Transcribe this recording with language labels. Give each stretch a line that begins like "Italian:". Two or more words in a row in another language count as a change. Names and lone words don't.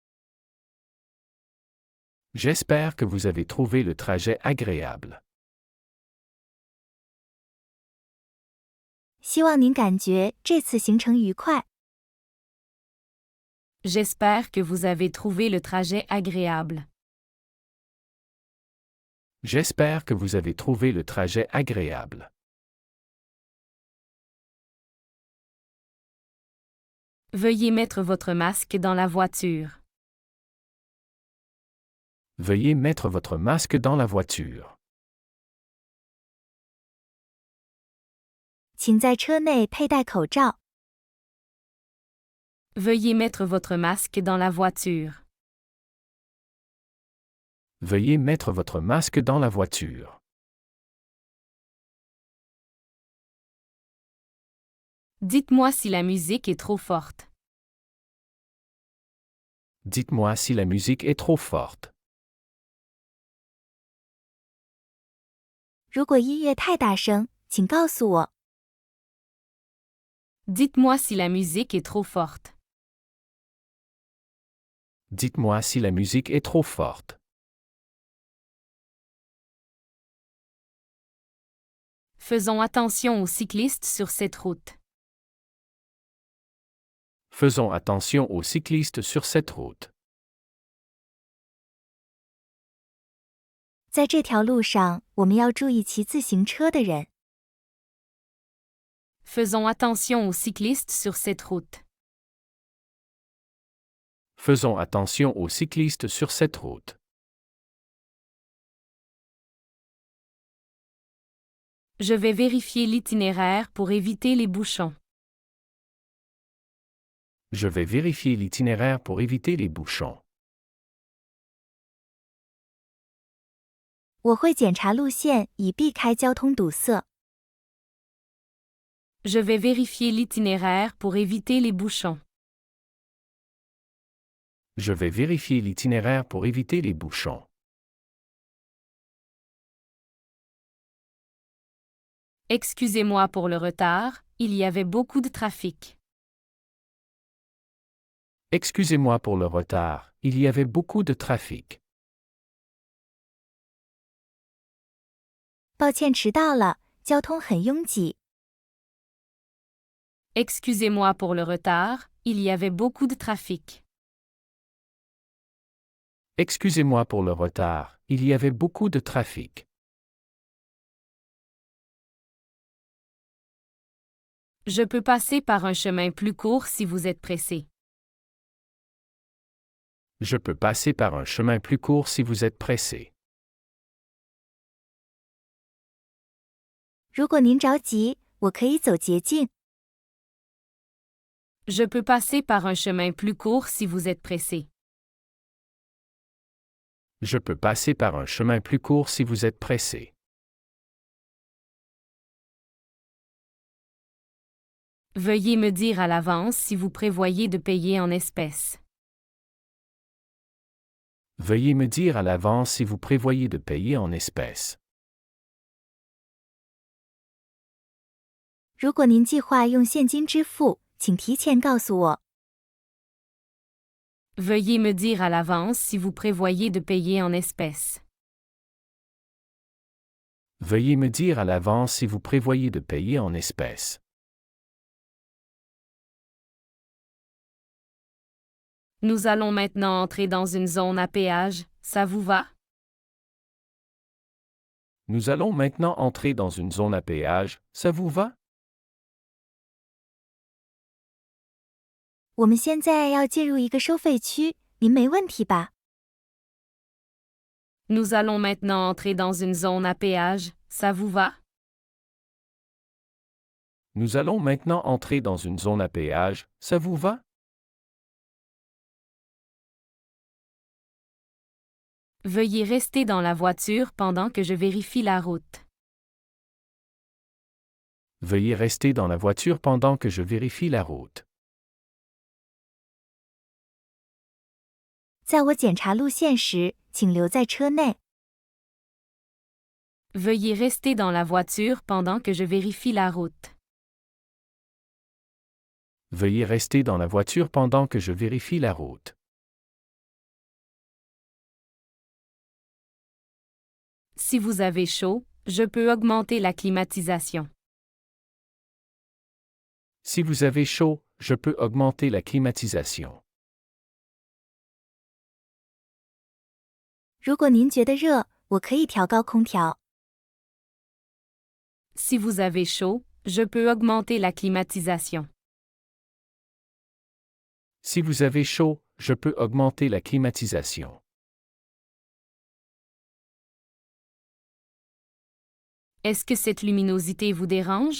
French: J'espère que vous avez trouvé le trajet agréable.
Chinese: 希望您感觉这次行程愉快。
French: J'espère que vous avez trouvé le trajet agréable. J'espère que vous avez trouvé le trajet agréable. Veuillez mettre votre masque dans la voiture. Veuillez mettre votre masque dans la voiture.
Chinese: 请在车内佩戴口罩。
French: Veuillez mettre votre masque dans la voiture. Veuillez mettre votre masque dans la voiture. Dites-moi si la musique est trop forte. Dites-moi si la musique est trop forte.
Chinese: 如果音乐太大声，请告诉我。
French: Dites-moi si la musique est trop forte. Dites-moi si la musique est trop forte. Faisons attention aux cyclistes sur cette route. Faisons attention aux cyclistes sur cette route.
Chinese: 在这条路上，我们要注意骑自行车的人。
French: Faisons attention aux cyclistes sur cette route. Faisons attention aux cyclistes sur cette route. Je vais vérifier l'itinéraire pour éviter les bouchons. Je vais vérifier l'itinéraire pour éviter les bouchons.
Chinese: 我会检查路线，以避开交通堵塞。
French: Je vais vérifier l'itinéraire pour éviter les bouchons. Je vais vérifier l'itinéraire pour éviter les bouchons. Excusez-moi pour le retard, il y avait beaucoup de trafic. Excusez-moi pour le retard, il y avait beaucoup de trafic.
Chinese: 抱歉迟到了，交通很拥挤。
French: Excusez-moi pour le retard, il y avait beaucoup de trafic. Excusez-moi pour le retard, il y avait beaucoup de trafic. Je peux passer par un chemin plus court si vous êtes pressé. Je peux passer par un chemin plus court si vous êtes pressé.
Chinese: 如果您着急，我可以走捷径。
French: Je peux passer par un chemin plus court si vous êtes pressé. Je peux passer par un chemin plus court si vous êtes pressé. Veuillez me dire à l'avance si vous prévoyez de payer en espèces. Veuillez me dire à l'avance si vous prévoyez de payer en espèces.
Chinese: 如果您计划用现金支付，请提前告诉我。
French: Veuillez me dire à l'avance si vous prévoyez de payer en espèces. Veuillez me dire à l'avance si vous prévoyez de payer en espèces. Nous allons maintenant entrer dans une zone à péage, ça vous va? Nous allons maintenant entrer dans une zone à péage, ça vous va?
Chinese: 我们现在要进入一个收费区，您没问题吧？
French: Nous allons maintenant entrer dans une zone à péage, ça vous va? Nous allons maintenant entrer dans une zone à péage, ça vous va? Veuillez rester dans la voiture pendant que je vérifie la route. Veuillez rester dans la voiture pendant que je vérifie la route.
Chinese: 在我检查路线时，请留在车内。
French: Veuillez rester dans la voiture pendant que je vérifie la route. Veuillez rester dans la voiture pendant que je vérifie la route. Si vous avez chaud, je peux augmenter la climatisation. Si vous avez chaud, je peux augmenter la climatisation.
Chinese: 如果您觉得热，我可以调高空调。
French: Si vous avez chaud, je peux augmenter la climatisation. Si vous avez chaud, je peux augmenter la climatisation. Est-ce que cette luminosité vous dérange?